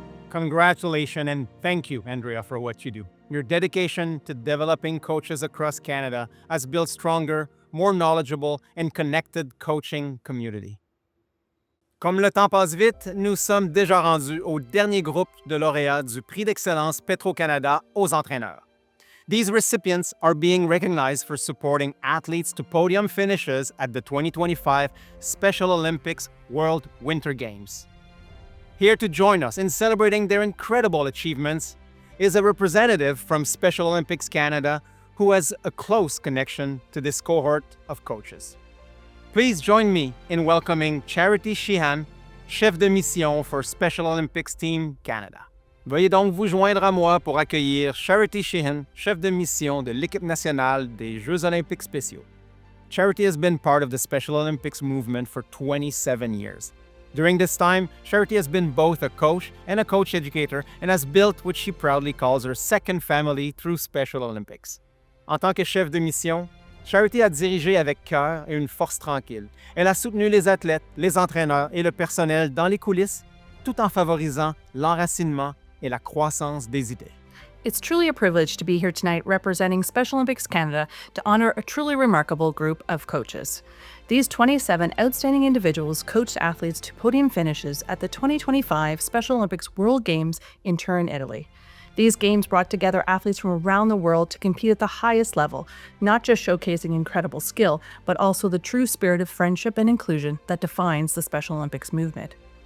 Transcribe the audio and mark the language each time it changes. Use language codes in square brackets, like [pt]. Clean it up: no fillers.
[en] Congratulations and thank you, Andrea, for what you do. Your dedication to developing coaches across Canada has built stronger, more knowledgeable and connected coaching community. [fr] Comme le temps passe vite, nous sommes déjà rendus au dernier groupe de lauréats du Prix d'excellence Petro-Canada aux entraîneurs. [en] These recipients are being recognized for supporting athletes to podium finishes at the 2025 Special Olympics World Winter Games. Here to join us in celebrating their incredible achievements is a representative from Special Olympics Canada who has a close connection to this cohort of coaches. Please join me in welcoming Charity Sheehan, chef de mission for Special Olympics Team Canada. [fr] Veuillez donc vous joindre à moi pour accueillir Charity Sheehan, chef de mission de l'équipe nationale des Jeux olympiques spéciaux. [en] Charity has been part of the Special Olympics movement for 27 years. During this time, Charity has been both a coach and a coach educator and has built what she proudly calls her second family through Special Olympics. [fr] En tant que chef de mission, Charity a dirigé avec cœur et une force tranquille. Elle a soutenu les athlètes, les entraîneurs et le personnel dans les coulisses, tout en favorisant l'enracinement et la croissance des idées. [en] It's truly a privilege to be here tonight representing Special Olympics Canada to honor a truly remarkable group of coaches. These 27 outstanding individuals coached athletes to podium finishes at the 2025 Special Olympics World Games in Turin, Italy. These games brought together athletes from around the world to compete at the highest level, not just showcasing incredible skill, but also the true spirit of friendship and inclusion that defines the Special Olympics movement.